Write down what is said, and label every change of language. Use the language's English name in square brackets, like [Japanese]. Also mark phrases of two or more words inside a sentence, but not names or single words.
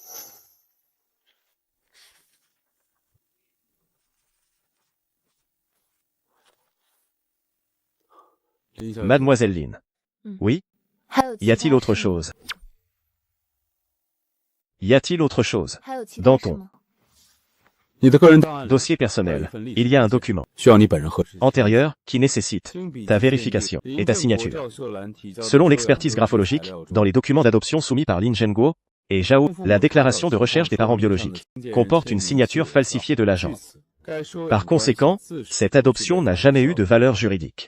[French] Mademoiselle Lin. Oui? Y a-t-il autre chose? Y a-t-il autre chose? Dans ton [Chinese] 你的个人档案里 [French] dossier personnel, il y a un document [Chinese] 需要你本人核实。 [French] antérieur qui nécessite ta vérification et ta signature. Selon l'expertise graphologique, dans les documents d'adoption soumis par Lin Zhenguo et Zhao, la déclaration de recherche des parents biologiques comporte une signature falsifiée de l'agent. Par conséquent, cette adoption n'a jamais eu de valeur juridique.